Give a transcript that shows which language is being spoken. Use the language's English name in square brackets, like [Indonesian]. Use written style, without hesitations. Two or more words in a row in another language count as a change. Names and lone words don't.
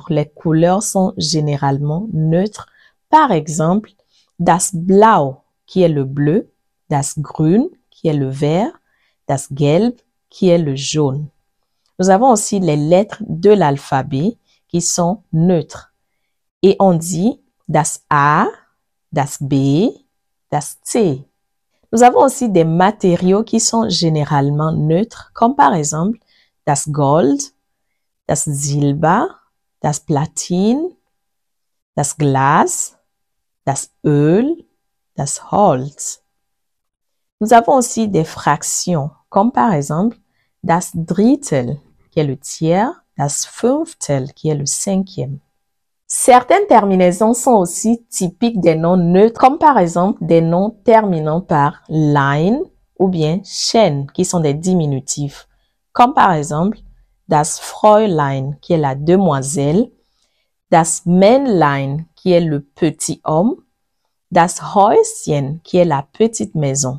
[French] Les couleurs sont généralement neutres. Par exemple, [German] das Blau, [French] qui est le bleu, [German] das Grün, [French] qui est le vert, [German] das Gelb, [French] qui est le jaune. Nous avons aussi les lettres de l'alphabet qui sont neutres. Et on dit [German] das A, das B, das C. [French] Nous avons aussi des matériaux qui sont généralement neutres, comme par exemple [German] das Gold, das Silber, das Platin, das Glas, das Öl, das Holz. [French] Nous avons aussi des fractions, comme par exemple [German] das Drittel, [French] qui est le tiers, [German] das Fünftel, [French] qui est le cinquième. Certaines terminaisons sont aussi typiques des noms neutres, comme par exemple des noms terminant par lein ou bien chen, qui sont des diminutifs, comme par exemple [German] das Fräulein, [French] qui est la demoiselle, [German] das Männlein, [French] qui est le petit homme, [German] das Häuschen, [French] qui est la petite maison.